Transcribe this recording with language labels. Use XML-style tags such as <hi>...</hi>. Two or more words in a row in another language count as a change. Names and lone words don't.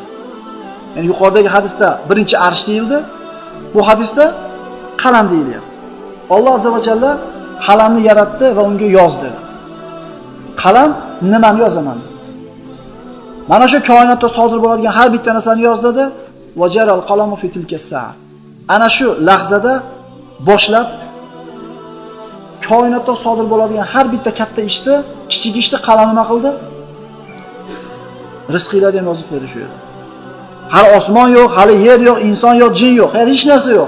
<uz>Ya'ni yuqoridagi hadisda birinchi arsh deyildi. Bu hadisda qalam deyilyapti. Alloh</uz> <ar>عز وجل</ar> <uz>qalamni yaratdi va unga yozdi. Qalam nimani yozaman? Mana shu koinotda sodir bo'ladigan har bitta narsani yoz dedi.</uz> <ar>وجرى القلم في تلك الساعة.</ar> <uz>Ana shu lahzada boshlab koinotda sodir bo'ladigan har bitta katta ishni, kichik ishni qalam nima qildi? Rizqinglarni ham yozib qo'ydi shu yerda. Hali osmon yo'q, hali yer yo'q, inson yo'q, jin yo'q, hech narsa yo'q.</uz>